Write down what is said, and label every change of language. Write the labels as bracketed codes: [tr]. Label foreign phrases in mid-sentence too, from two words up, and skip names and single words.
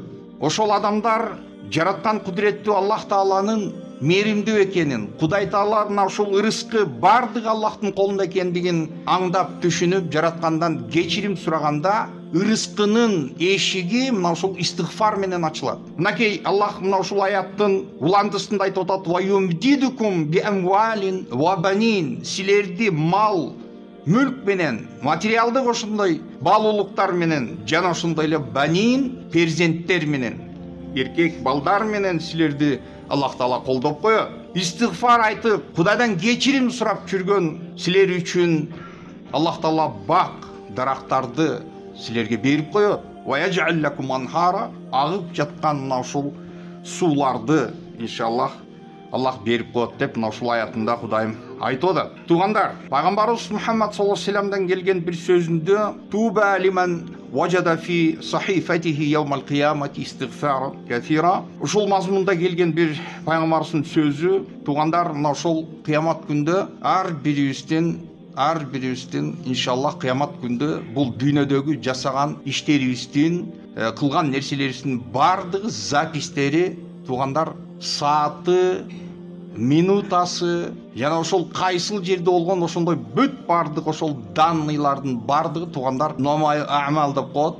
[ky] Ошол адамдар жараткан кудреттүү Аллах Тааланын мээримдүү экенин, Кудай Таала мына ушул ырыскы бардык Аллахтын колунда экендигин аңдап түшүнүп, жараткандан кечирим сураганда ырыскынын эшиги мына ушул истигфар менен ачылат. Мынакей Аллах мына ушул аяттын уландысында айтып атат: [ar] "ويمددكم بأموال وبنين", [ky] силерди мал, мүлк менен, материалдык ошондой баалуулуктар менен жана ошондой эле банин, перзенттер менен, эркек балдар менен силерди Аллах Таала колдоп коет. Истигфар айтып, Кудайдан кечирим сурап жүргөн силер үчүн Аллах Таала бак дарактарды силерге берип коет. [ar] ويجعل لكم أنهارا, [ky] агып жаткан мына ушул сууларды иншаллах Аллах берип коет деп мына ушул аятында Кудайым айтып атат. Туугандар, пайгамбарыбыз Мухаммад [ar] صلى الله عليه [ky] вассаламдан келген бир сөзүндө [ar] "طوبى لمن وجد في صحيفته يوم القيامة استغفارا كثيرا", [ky] ушул мазмунда келген бир пайгамбарыбыздын сөзү. Туугандар, мына ушул кыямат күндө ар бирибиздин иншаллах кыямат күндө бул дүйнөдөгү жасаган иштерибиздин, кылган нерселерибиздин бардыгы запистери, туугандар, сааты, минутасы, жана ошол кайсыл жерде болгон ошондой бүт бардык ошол данныйлардын бардыгы туугандар номай амал деп коет.